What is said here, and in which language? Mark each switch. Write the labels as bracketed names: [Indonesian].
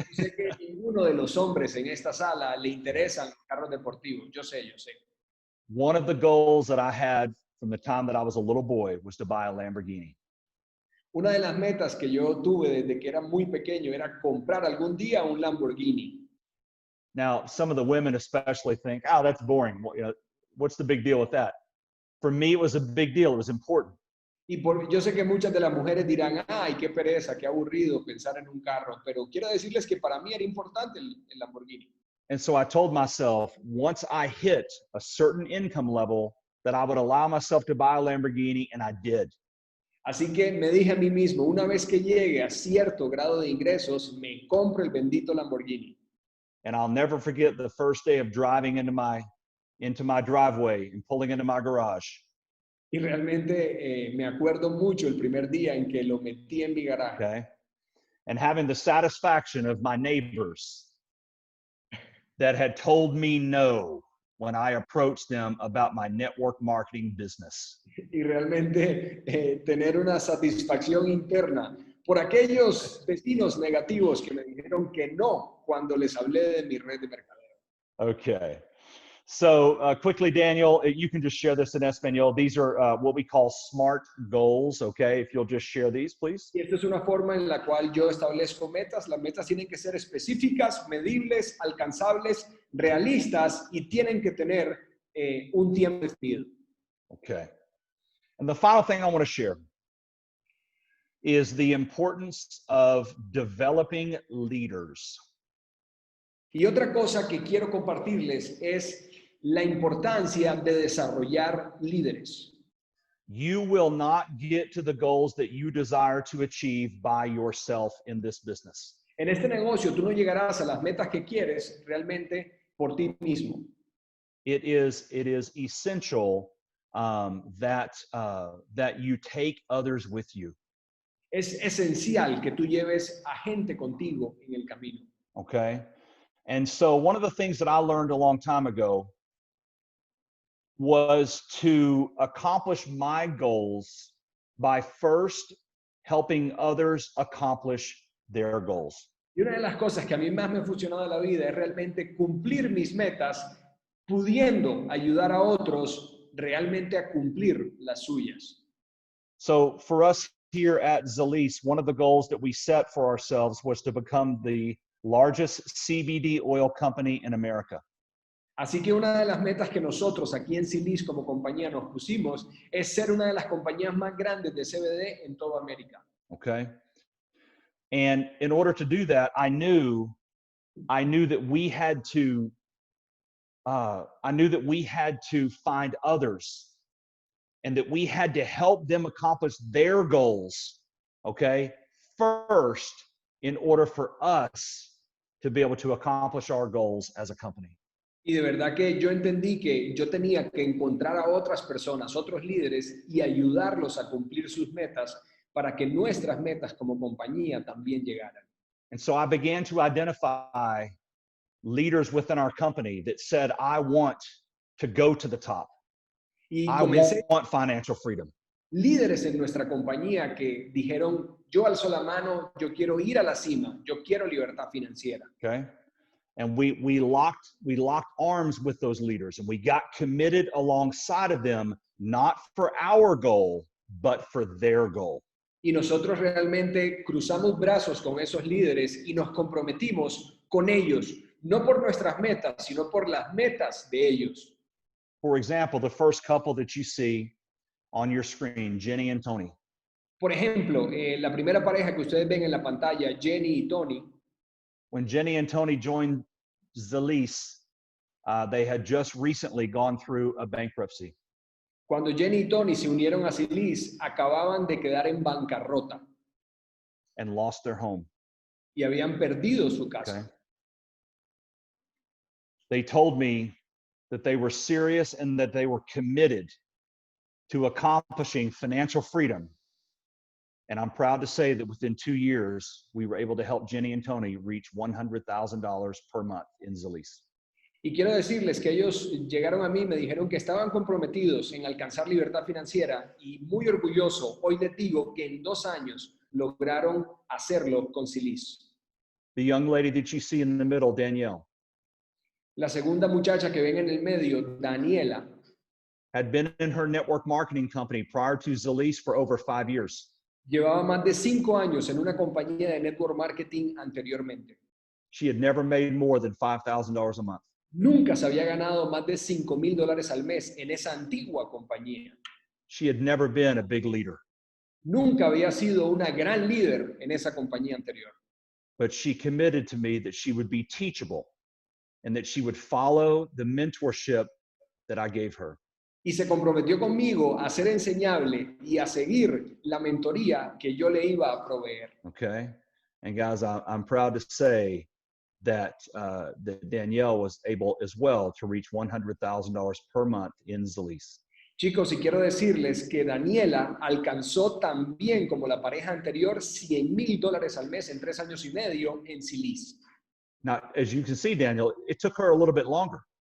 [Spanish] Yo sé que ninguno de los hombres en esta sala le interesan los carros deportivos. Yo sé. [English] One of the goals that I had from the time that I was a little boy was to buy a Lamborghini. [Spanish] Una de las metas que yo tuve desde que era muy pequeño era comprar algún día un Lamborghini. [English] Now, some of the women especially think, oh, that's boring. What's the big deal with that? For me, it was a big deal. It was important. [Spanish] Yo sé que muchas de las mujeres dirán, ay, qué pereza, qué aburrido pensar en un carro, pero quiero decirles que para mí era importante el Lamborghini. [English] And so I told myself, once I hit a certain income level, that I would allow myself to buy a Lamborghini, and I did. [Spanish] Así que me dije a mí mismo, una vez que llegue a cierto grado de ingresos, me compro el bendito Lamborghini. [English] And I'll never forget the first day of driving into my driveway and pulling into my garage. [Spanish] Y realmente me acuerdo mucho el primer día en que lo metí en mi garaje. [English] Okay. And having the satisfaction of my neighbors that had told me no when I approached them about my network marketing business. [Spanish] Y realmente tener una satisfacción interna por aquellos vecinos negativos que me dijeron que no cuando les hablé de mi red de mercadeo. [English] Okay. So quickly, Daniel, you can just share this in Espanol. These are what we call SMART goals, okay? If you'll just share these, please. [Spanish] Y esta es una forma en la cual yo establezco metas. Las metas tienen que ser específicas, medibles, alcanzables, realistas y tienen que tener un tiempo definido. [English] Okay. And the final thing I want to share is the importance of developing leaders. [Spanish] Y otra cosa que quiero compartirles es la importancia de desarrollar líderes. [English] You will not get to the goals that you desire to achieve by yourself in this business. [Spanish] En este negocio tú no llegarás a las metas que quieres realmente por ti mismo. [English] It is essential that you take others with you. [Spanish] Es esencial que tú lleves a gente contigo en el camino. [English] Okay? And so one of the things that I learned a long time ago was to accomplish my goals by first helping others accomplish their goals. [Spanish] Y una de las cosas que a mí más me ha funcionado en la vida es realmente cumplir mis metas, pudiendo ayudar a otros realmente a cumplir las suyas. [English] So for us here at Zrii, one of the goals that we set for ourselves was to become the largest CBD oil company in America. [Spanish] Así que una de las metas que nosotros aquí en Zrii como compañía nos pusimos es ser una de las compañías más grandes de CBD en toda América. [English] Okay. And in order to do that, I knew that we had to find others and that we had to help them accomplish their goals, okay, first, in order for us to be able to accomplish our goals as a company. [Spanish] Y de verdad que yo entendí que yo tenía que encontrar a otras personas, otros líderes y ayudarlos a cumplir sus metas para que nuestras metas como compañía también llegaran. [English] And so I began to identify leaders within our company that said, I want to go to the top. [Spanish] Y [English] I [Spanish] comencé [English] want financial freedom. [Spanish] líderes en nuestra compañía que dijeron, yo alzo la mano, yo quiero ir a la cima, yo quiero libertad financiera. [English] Okay. And we locked arms with those leaders and we got committed alongside of them, not for our goal, but for their goal. [Spanish] Y nosotros realmente cruzamos brazos con esos líderes y nos comprometimos con ellos, no por nuestras metas, sino por las metas de ellos. [English] For example, the first couple that you see on your screen, Jenny and Tony. [Spanish] Por ejemplo, la primera pareja que ustedes ven en la pantalla, Jenny y Tony, [English] When Jenny and Tony joined Zrii, they had just recently gone through a bankruptcy. [Spanish] cuando Jenny y Tony se unieron a Zrii, acababan de quedar en bancarrota [English] And lost their home. [Spanish] y habían perdido su [English] Okay. [Spanish] casa. [English] They told me that they were serious and that they were committed to accomplishing financial freedom. And I'm proud to say that within 2 years, we were able to help Jenny and Tony reach $100,000 per month in Zrii. [Spanish] Y quiero decirles que ellos llegaron a mí y me dijeron que estaban comprometidos en alcanzar libertad financiera y muy orgulloso, hoy les digo que en 2 años lograron hacerlo con Zrii. [English] The young lady that you see in the middle, Danielle, [Spanish] La segunda muchacha que ven en el medio, Daniela, [English] had been in her network marketing company prior to Zrii for over 5 years. [Spanish] llevaba más de 5 años en una compañía de network marketing anteriormente. [English] She had never made more than $5,000 a month. [Spanish] Nunca se había ganado más de $5,000 al mes en esa antigua compañía. [English] She had never been a big leader, [Spanish] Nunca había sido una gran líder en esa compañía anterior. [English] but she committed to me that she would be teachable and that she would follow the mentorship that I gave her. [Spanish] Y se comprometió conmigo a ser enseñable y a seguir la mentoría que yo le iba a proveer. [English] Okay. And guys, I'm proud to say that Danielle was able as well to reach $100,000 per month in Zrii. [Spanish] Chicos, y quiero decirles que Daniela alcanzó también, como la pareja anterior, $100,000 al mes en 3 años y medio en Zrii. [English] Now, as you can see, Daniel, it took her a little bit longer.